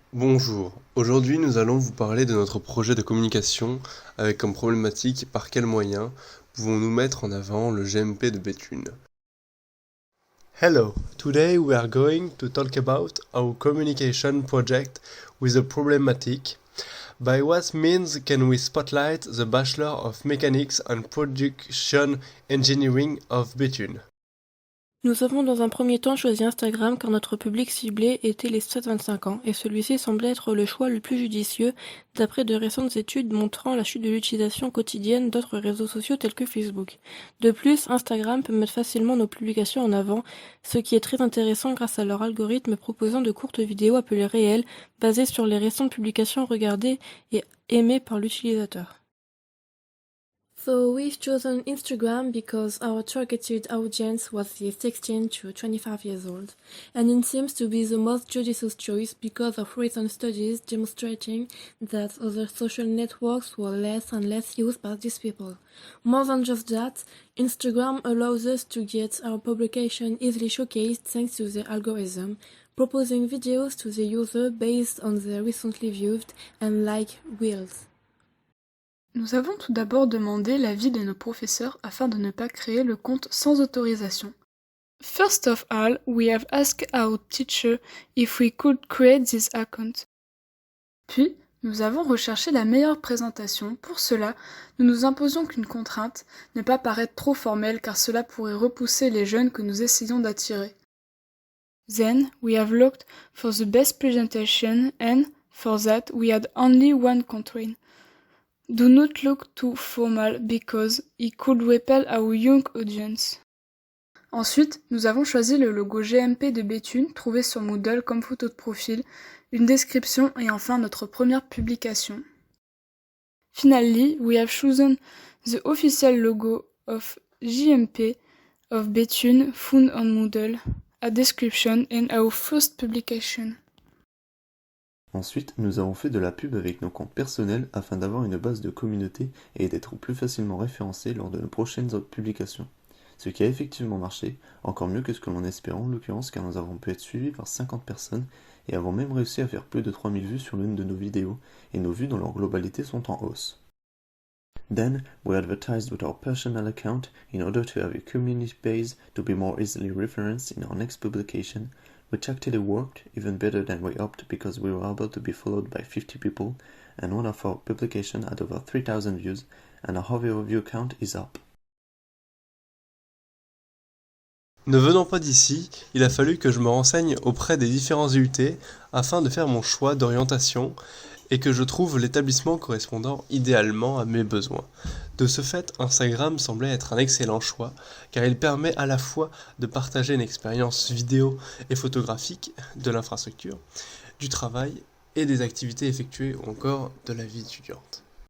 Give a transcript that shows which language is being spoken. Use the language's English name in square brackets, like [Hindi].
[French] Bonjour, aujourd'hui nous allons vous parler de notre projet de communication avec comme problématique par quels moyens pouvons-nous mettre en avant le GMP de Béthune. [English] Hello, today we are going to talk about our communication project with a problematic. By what means can we spotlight the Bachelor of Mechanics and Production Engineering of Béthune? [French] Nous avons dans un premier temps choisi Instagram car notre public ciblé était les 7-25 ans et celui-ci semblait être le choix le plus judicieux d'après de récentes études montrant la chute de l'utilisation quotidienne d'autres réseaux sociaux tels que Facebook. De plus, Instagram peut mettre facilement nos publications en avant, ce qui est très intéressant grâce à leur algorithme proposant de courtes vidéos appelées réelles basées sur les récentes publications regardées et aimées par l'utilisateur. [English] So we've chosen Instagram because our targeted audience was the 16 to 25 years old, and it seems to be the most judicious choice because of recent studies demonstrating that other social networks were less and less used by these people. More than just that, Instagram allows us to get our publication easily showcased thanks to the algorithm, proposing videos to the user based on their recently viewed and liked reels. [French] Nous avons tout d'abord demandé l'avis de nos professeurs afin de ne pas créer le compte sans autorisation. [English] First of all, we have asked our teacher if we could create this account. [French] Puis, nous avons recherché la meilleure présentation. Pour cela, nous nous imposions qu'une contrainte, ne pas paraître trop formelle car cela pourrait repousser les jeunes que nous essayons d'attirer. [English] Then, we have looked for the best presentation and, for that, we had only one constraint. Do not look too formal because it could repel our young audience. [French] Ensuite, nous avons choisi le logo GMP de Béthune trouvé sur Moodle comme photo de profil, une description et enfin notre première publication. [English] Finally, we have chosen the official logo of GMP of Béthune found on Moodle, a description and our first publication. [French] Ensuite, nous avons fait de la pub avec nos comptes personnels afin d'avoir une base de communauté et d'être plus facilement référencés lors de nos prochaines publications. Ce qui a effectivement marché, encore mieux que ce que l'on espérait en l'occurrence car nous avons pu être suivis par 50 personnes et avons même réussi à faire plus de 3000 vues sur l'une de nos vidéos et nos vues dans leur globalité sont en hausse. [English] Then, we advertised with our personal account in order to have a community base to be more easily referenced in our next publication, which actually worked even better than we hoped because we were able to be followed by 50 people and one of our publications had over 3000 views and our overview count is up. [French] Ne venant pas d'ici, il a fallu que je me renseigne auprès des différents IUT afin de faire mon choix d'orientation et que je trouve l'établissement correspondant idéalement à mes besoins. De ce fait, Instagram semblait être un excellent choix car il permet à la fois de partager une expérience vidéo et photographique de l'infrastructure, du travail et des activités effectuées ou encore de la vie étudiante.